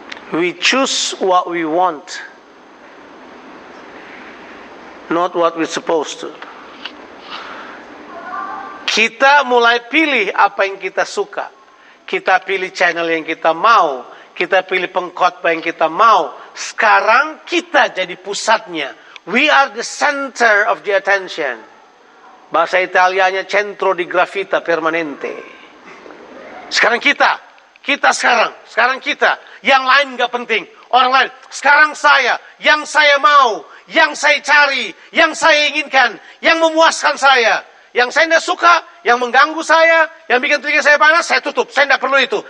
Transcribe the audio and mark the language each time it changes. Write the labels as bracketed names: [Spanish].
[English] We choose what we want, not what we're supposed to. [Indonesian] Kita mulai pilih apa yang kita suka. Kita pilih channel yang kita mau. Kita pilih pengkhotbah yang kita mau. Sekarang kita jadi pusatnya. [English] We are the center of the attention. [Indonesian] Bahasa Italianya [Italian] centro di gravita permanente. [Indonesian] Sekarang kita sekarang kita. Yang lain nggak penting. Orang lain, sekarang saya. Yang saya mau. Yang saya cari. Yang saya inginkan. Yang memuaskan saya. Yang saya tidak suka, yang mengganggu saya, yang bikin telinga saya panas, saya tutup. Saya tidak perlu itu.